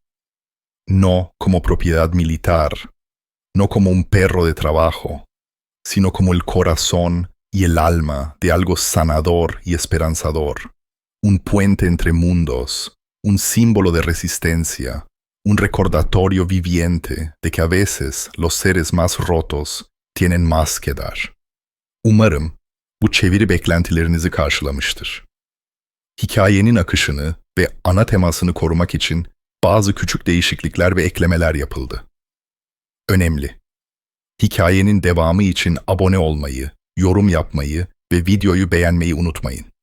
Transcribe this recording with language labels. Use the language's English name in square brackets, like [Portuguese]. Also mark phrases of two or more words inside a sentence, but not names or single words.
[Spanish] No como propiedad militar, no como un perro de trabajo, sino como el corazón y el alma de algo sanador y esperanzador, un puente entre mundos, un símbolo de resistencia, un recordatorio viviente de que a veces los seres más rotos tienen más que dar. [Turkish] Umarım bu çeviri beklentilerinizi karşılamıştır. Hikayenin akışını ve ana temasını korumak için bazı küçük değişiklikler ve eklemeler yapıldı. Önemli. Hikayenin devamı için abone olmayı, yorum yapmayı ve videoyu beğenmeyi unutmayın.